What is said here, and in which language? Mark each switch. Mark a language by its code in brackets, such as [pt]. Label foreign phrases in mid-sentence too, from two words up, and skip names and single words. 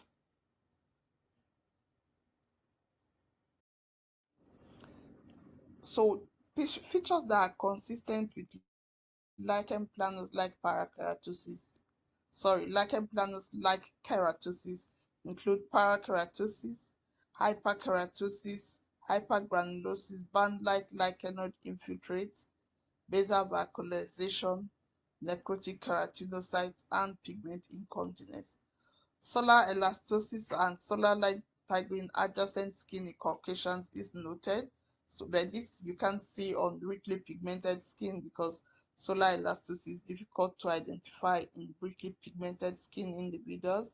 [en] So features that are consistent with lichen planus-like keratosis include parakeratosis, hyperkeratosis, hypergranulosis, band-like lichenoid infiltrate, basal vacuolization, necrotic keratinocytes, and pigment incontinence. Solar elastosis and solar light triggering adjacent skin in Caucasians is noted. So, but this you can't see on richly pigmented skin because solar elastosis is difficult to identify in richly pigmented skin individuals.